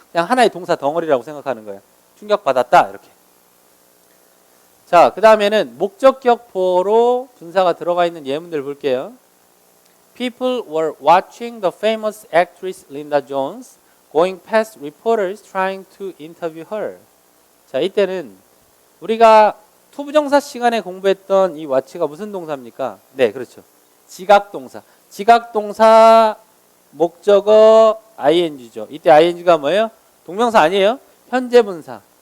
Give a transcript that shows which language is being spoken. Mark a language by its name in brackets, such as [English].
[Korean] 그냥 하나의 동사 덩어리라고 생각하는 거예요. 충격받았다 이렇게. 자, 그 다음에는 목적격 보호로 분사가 들어가 있는 예문들 볼게요. [English] People were watching the famous actress Linda Jones going past reporters trying to interview her. [Korean] 자, 이때는 우리가 투부정사 시간에 공부했던 이 watch가 무슨 동사입니까? 네, 그렇죠. 지각동사. 지각동사 목적어 ing죠. 이때 ing가 뭐예요? 동명사 아니에요? 현재분사.